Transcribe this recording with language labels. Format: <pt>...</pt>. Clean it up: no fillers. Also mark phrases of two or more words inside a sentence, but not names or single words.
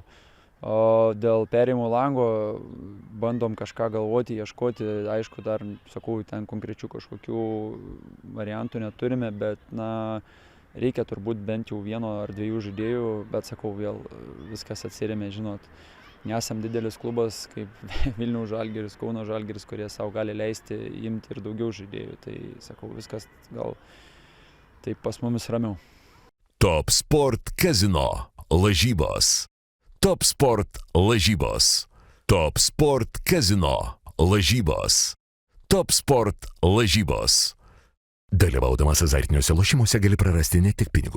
<lt>O dėl perėjimo lango bandom kažką galvoti, ieškoti, aišku, dar, sakau, ten konkrečių kažkokių variantų neturime, bet reikia turbūt bent jau 1 ar 2 žaidėjų, bet sakau, vėl viskas atsirėmė, žinot, nesam didelis klubas kaip Vilniaus Žalgiris, Kauno Žalgiris, kurie savo gali leisti imti ir daugiau žaidėjų, tai sakau, viskas gal taip pas mumis ramiau. Top Sport Casino lažybos. Top Sport lažybos. Top Sport Casino lažybos. Top Sport lažybos. Dalyvaudamas azartiniuose lošimuose gali prarasti ne tik pinigus,</lt>